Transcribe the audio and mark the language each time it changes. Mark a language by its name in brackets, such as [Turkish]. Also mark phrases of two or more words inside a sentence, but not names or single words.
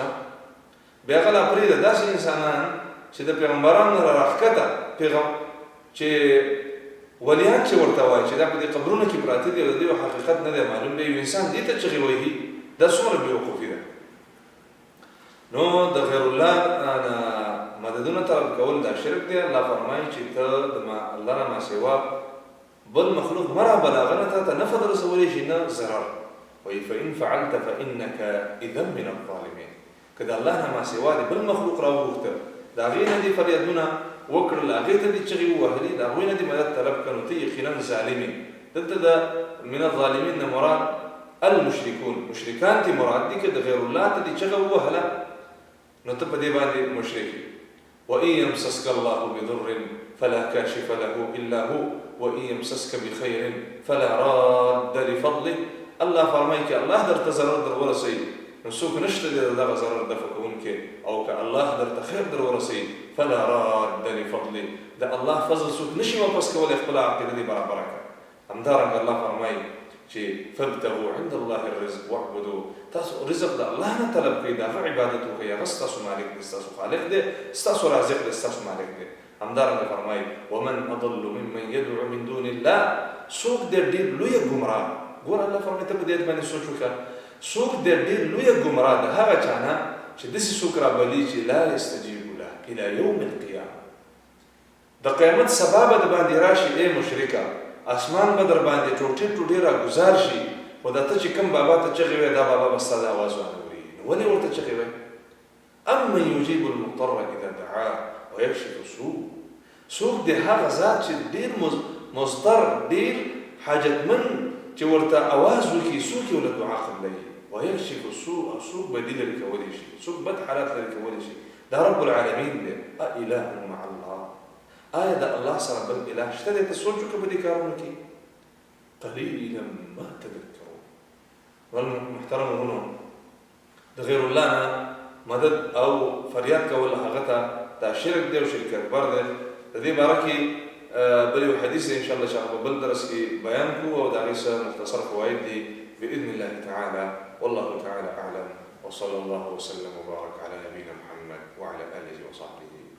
[Pashto] بیا هغه لا پرېږده داسې انسانان چې د پیغمبرانو نه راښکته چې ولیان چې ورته وایي چې دا په دې قبرونو کې پراته دي او د دې حقیقت نه دی معلوم دی، یو انسان دې ته چغې وایي، دا څومره بېوقوفي ده. نو د غیر الله نه مددونه طلب کول دا شرک دی. الله فرمایي چې ته د الله نه ما سوا بل مخلوق مه رابله، هغه نه تا ته نفع در رسولی شي نه ضرر. وایي [Arabic] فإن فعلت فإنك إذا من الظالمین. [Pashto] که د الله نه ما سوا د بل مخلوق راوغوښته، د هغې نه دې فریادونه وکړل، هغې ته دې چغې ووهلې، د هغوی نه دې مدد طلب کړه، نو ته یقینا ظالم یې. دلته د [Arabic] من الظالمین [Pashto] نه مراد المشرکون، مشرکان دې مراد دي. که د غیر الله ته دې چغه ووهله نو ته په دې باندې مشرک یې. [Arabic] وإن يمسسك الله بضر فلا كاشف له إلا هو وإن يمسسك بخير فلا راد لفضله. [Pashto] الله فرمایي چې الله درته ضرر در ورسوي نو څوک نشته دی دغه ضرر دفع کوونکی، او که الله درته خیر در ورسوي [Arabic] فلا راد لفضله. [Pashto] د الله فضل څوک نشي واپس کولی، خپله عقیده دې برابره کړه. همدارنګه الله فرمایي چې [Arabic] فابتغوا عند الله الرزق واعبدوا. [Pashto] تاسو رزق د الله نه طلب کړئ، د هغه عبادت وکړئ، هغه ستاسو مالک دی، ستاسو خالق دی، ستاسو رازق دی، ستاسو مالک دی. همدارنګه فرمایي [Arabic] ومن اضل ممن يدعو من دون الله. [Pashto] څوک دی ډېر لویه ګمراه. ګوره الله فرمایي ته په دې باندې سوچ وکړه، څوک دی ډېر لویه ګمراه د هغه چا نه چې داسې څوک رابلي چې [Arabic] لا یستجیب له الى یوم القیامه. [Pashto] د قیامت سبا به د باندې راشي ای مشرکه، اسمان به در باندې ټوټې ټوټې راګزار شي، خو دا ته چې کوم بابا ته چغې وایې دا بابا به ستا د اواز وانوري. نو ولې ورته چغې وایې؟ [Arabic] امن یجیب المضطر اذا دعاه ویکشف السوء. [Pashto] څوک دی هغه ذات چې ډېر مضطر، ډېر حاجتمند چې ورته اواز وکړي، څوک یې ورله دعا قبلوي. [Arabic] ویکشف السوء، [Pashto] او څوک بدي لرې کولی شي، څوک بد حالات لرې کولی شي. دا رب العالمین دی. [Arabic] اإله مع الله، [Pashto] آیا د الله سره بل اله شته دی؟ ته سوچ وکړه په دې کارونو کې. [Arabic] قلیلا ما تذکرون. [Pashto] محترم ورونو، د غیر الله نه مدد او فریاد کول هغه ته دا شرک دی او شرک اکبر دی. د دې باره کې بل یو حدیث دی انشاءالله چې هغه په بل درس کې بیان کړو او د هغې څه مختصر فواید دي [Arabic] بإذن الله تعالى. والله تعالى أعلم، وصلى الله وسلم وبارك على نبينا محمد وعلى آله وصحبه